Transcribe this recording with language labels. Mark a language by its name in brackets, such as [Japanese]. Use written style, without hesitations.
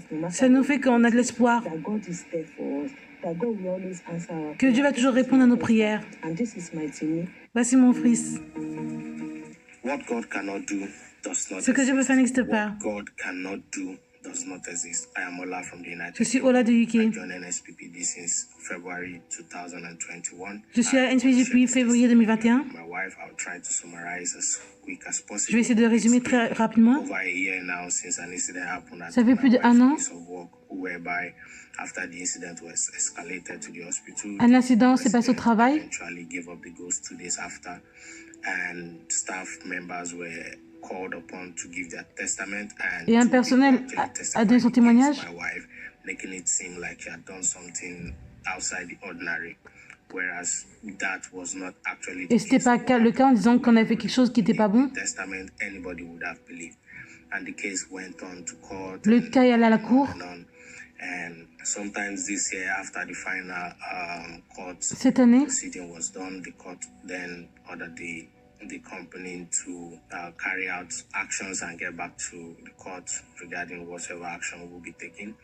[French] Ça nous fait qu'on a de l'espoir. Que Dieu va toujours répondre à nos prières. Voici mon fils. [English] What God cannot do does not [French] Ce que Dieu peut faire n'existe pas. [English] What God cannot do does not exist. I am Ola from the United [French] Je suis Ola de UK. [English] I joined NSPPD since February 2021. [French] Je suis à NSPPD depuis février 2021. [English] My wife, I'll try to summarize as quick as possible. [French] Je vais essayer de résumer très rapidement. [English] Over a year now since an incident happened. [French] Ça fait plus d'1 an. [English] Whereby after the incident was escalated to the hospital. [French] Un incident s'est passé au travail. [English] Eventually gave up the ghost 2 days after, and staff members were called upon to give their testament, and [French] et un personnel a donné son témoignage. [English] My wife, making it seem like she had done something outside the ordinary, whereas that was not actually. [French] Et c'était pas le cas en disant qu'on avait fait quelque chose qui n'était pas bon. [English] Testament, anybody would have believed, and the case went on to court. [French] Le cas est allé à la cour. [English] And sometimes this year, after the final court [French] cette année, [English] proceeding was done, the court then ordered the company to carry out actions and get back to the court regarding whatever action will be taken.